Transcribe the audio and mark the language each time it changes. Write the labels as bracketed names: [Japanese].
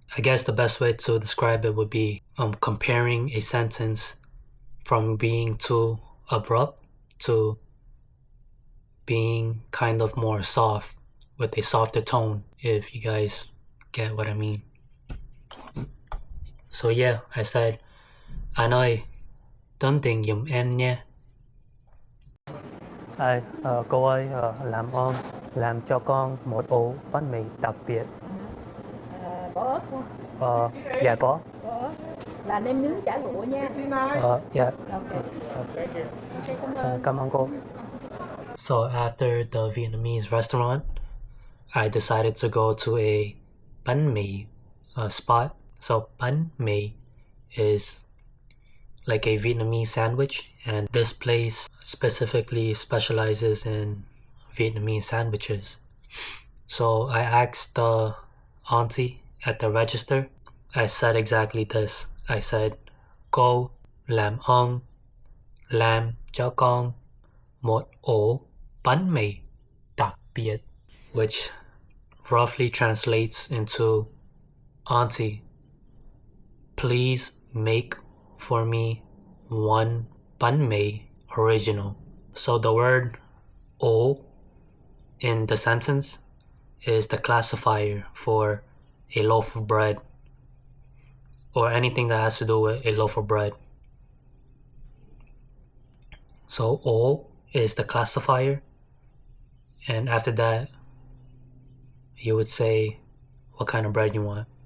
[English] I guess the best way to describe it would be comparing a sentence from being too abrupt to being kind of more soft with a softer tone, if you guys get what I mean. So yeah, I said, [Vietnamese] anh ơi, tính tiền giùm em nha. Cô ơi, làm cho con một ổ bánh mì đặc biệt. Có ớt không? Dạ có. Có ớt. Là nêm nướng chả lụa nha. Dạ. Ok. Cảm ơn. Cảm ơn cô. [English] So after the Vietnamese restaurant, I decided to go to a bánh mì spot. So bánh mì is like a Vietnamese sandwich, and this place specifically specializes in Vietnamese sandwiches. So I asked the auntie at the register, I said exactly this. I said, [Vietnamese] cô làm ơn làm cho con một ổ bánh mì đặc biệt, [English] which roughly translates into, auntie, please make for me one bánh mì original. So the word ổ in the sentence is the classifier for a loaf of bread or anything that has to do with a loaf of bread. So ổ is the classifier, and after that you would say what kind of bread you want.